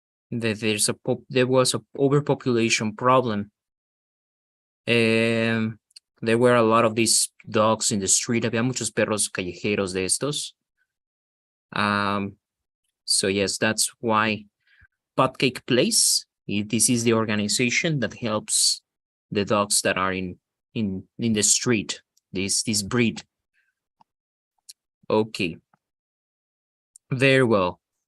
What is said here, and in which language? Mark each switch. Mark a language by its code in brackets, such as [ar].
[en] There was a overpopulation problem. There were a lot of these dogs in the street. [es] Había muchos perros callejeros de estos. [en] So yes, that's why Pot Cake Place. This is the organization that helps the dogs that are in the street. This breed. Okay. Very well.